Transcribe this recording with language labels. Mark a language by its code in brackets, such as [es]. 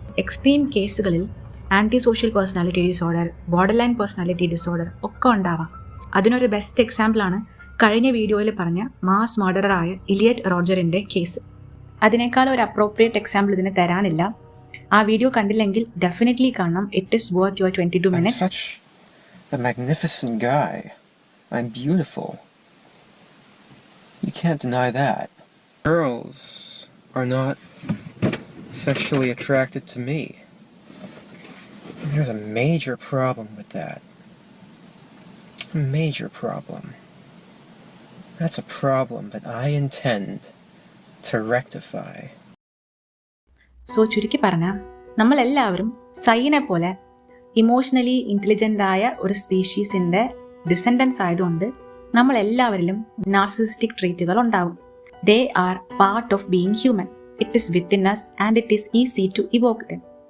[ml] Extreme കേസുകളിൽ anti social personality disorder, border line personality disorder ഒക്കെ ഉണ്ടാവാം. അതിനൊരു ബെസ്റ്റ് എക്സാമ്പിളാണ് കഴിഞ്ഞ വീഡിയോയിൽ പറഞ്ഞ മാസ് മർഡറായ ഇലിയറ്റ് റോജറിൻ്റെ കേസ്. അതിനേക്കാൾ ഒരു അപ്രോപ്രിയേറ്റ് എക്സാമ്പിൾ ഇതിന് തരാനില്ല. ആ വീഡിയോ കണ്ടില്ലെങ്കിൽ ഡെഫിനറ്റ്ലി കാണണം. [en] It is worth your 22 minutes. I'm such a magnificent guy. I'm beautiful. You can't deny that. Girls are not sexually attracted to me. There's a major problem with that. A major problem. That's a problem that I intend to rectify. [ml] So ചുരുക്കി പറഞ്ഞാൽ നമ്മളെല്ലാവരും സൈനെ പോലെ emotionally intelligent ആയ ഒരു സ്പീഷീസിൻ്റെ descendants ആയതുകൊണ്ട് നമ്മളെല്ലാവരിലും narcissistic ട്രീറ്റുകൾ ഉണ്ടാവും. [en] They are part of being human. It is within us and it is easy to evoke them.